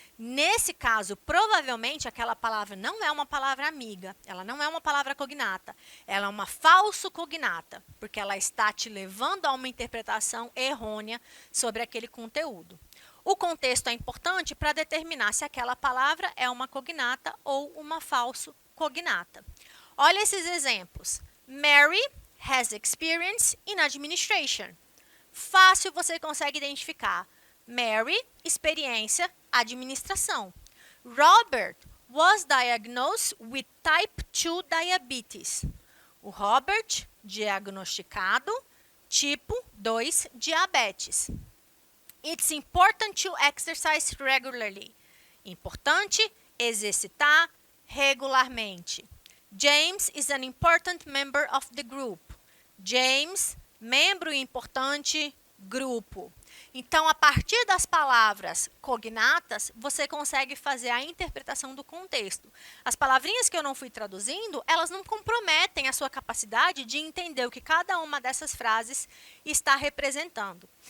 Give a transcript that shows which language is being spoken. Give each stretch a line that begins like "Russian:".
Portuguese: Nesse caso, provavelmente, aquela palavra não é uma palavra amiga, ela não é uma palavra cognata, ela é uma falso cognata, porque ela está te levando a uma interpretação errônea sobre aquele conteúdo. O contexto é importante para determinar se aquela palavra é uma cognata ou uma falso cognata. Olha esses exemplos.
English: Mary has experience in administration.
Portuguese: Fácil você consegue identificar. Mary, experiência, administração.
English: Robert was diagnosed with type 2 diabetes.
Portuguese: O Robert, diagnosticado, tipo 2 diabetes.
English: It's important to exercise regularly.
Portuguese: Importante exercitar regularmente.
English: James is an important member of the group.
Portuguese: James, membro importante, grupo. Então, a partir das palavras cognatas, você consegue fazer a interpretação do contexto. As palavrinhas que eu não fui traduzindo, elas não comprometem a sua capacidade de entender o que cada uma dessas frases está representando.